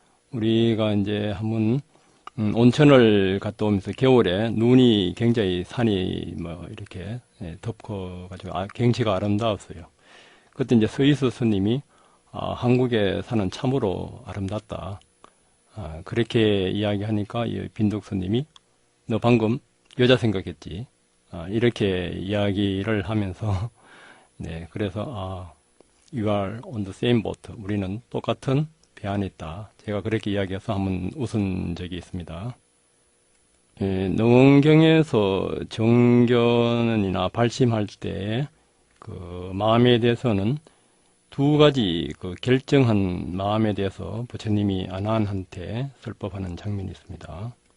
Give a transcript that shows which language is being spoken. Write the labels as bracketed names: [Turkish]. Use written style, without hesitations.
[Korean] 우리가 이제 한번 온천을 갔다 오면서 겨울에 눈이 굉장히 산이 뭐 이렇게 덮고 가지고 경치가 아름다웠어요. 그때 이제 서희수 스님이 한국의 산은 참으로 아름답다. 그렇게 이야기하니까 이 빈독 스님이 너 방금 여자 생각했지. 이렇게 이야기를 하면서 네, 그래서 [English] you are on the same boat. [Korean] 우리는 똑같은 배 안에 있다. 제가 그렇게 이야기해서 한번 웃은 적이 있습니다. 능원경에서 정견이나 발심할 때 그 마음에 대해서는 두 가지 그 결정한 마음에 대해서 부처님이 아난한테 설법하는 장면이 있습니다.